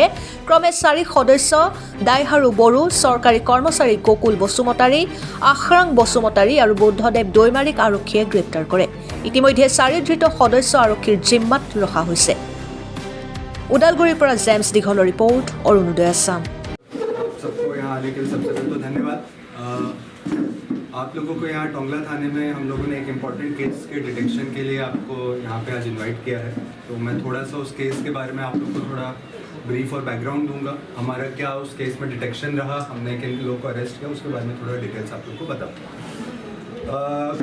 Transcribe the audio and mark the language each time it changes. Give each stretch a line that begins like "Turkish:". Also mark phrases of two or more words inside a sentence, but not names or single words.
Assamese: ক্ৰমে 4 সদস্য দাইহাৰু বড়ো, চৰকাৰী কৰ্মচাৰী গকুল বসুমতাৰী, আখৰাং বসুমতাৰী আৰু বুদ্ধদেৱ দৈমাৰীক আৰক্ষীয়ে গ্ৰেপ্তাৰ কৰে। ইতিমধ্যে 4 ধৃত সদস্য আৰক্ষীৰ জিম্মাত ৰখা হৈছে। ওদালগুৰিৰ পৰা জেমছ দীঘলৰ ৰিপৰ্ট, অৰুণোদয় আছাম।
Hindi: आप लोगों को यहाँ टोंगला थाने में हम लोगों ने एक
English: important case
Hindi: के डिटेक्शन के लिए आपको यहाँ पे आज इनवाइट किया है। तो मैं थोड़ा सा उस केस के बारे में आप लोग को थोड़ा ब्रीफ और बैकग्राउंड दूंगा। हमारा क्या उस केस में डिटेक्शन रहा, हमने किन लोगों को अरेस्ट किया, उसके बारे में थोड़ा डिटेल्स आप लोग को बताऊँ।